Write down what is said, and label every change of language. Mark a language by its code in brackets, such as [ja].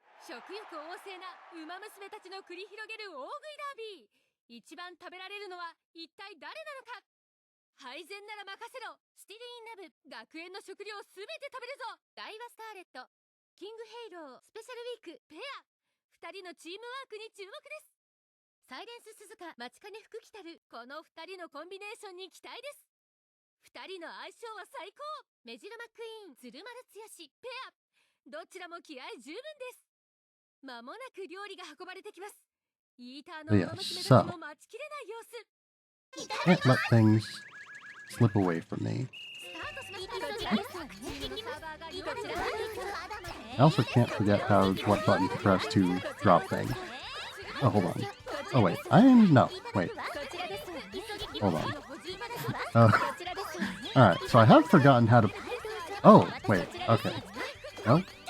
[ja] 食欲旺盛なウマ娘たちの繰り広げる大食いダービー一番食べられるのは一体誰なのか配膳なら任せろスティリーンナブ学園の食料すべて食べるぞダイワスカーレットキングヘイロースペシャルウィークペア2人のチームワークに注目ですサイレンス鈴鹿待ちかね福来たるこの2人のコンビネーションに期待です 2人の相性は最高メジロマックイーン鶴丸剛ペアどちらも気合十分です間もなく料理が運ばれてきますイーターの馬娘たちも待ちきれない様子 [en] Can't let things slip away from me. [ja] スタートしましたこちらですサーバーが料理が [en] I also can't forget what button to press to drop things. Oh, hold on. Oh, wait. No. Wait. Hold on. Alright, so I have forgotten how to... Oh, wait. Okay. No?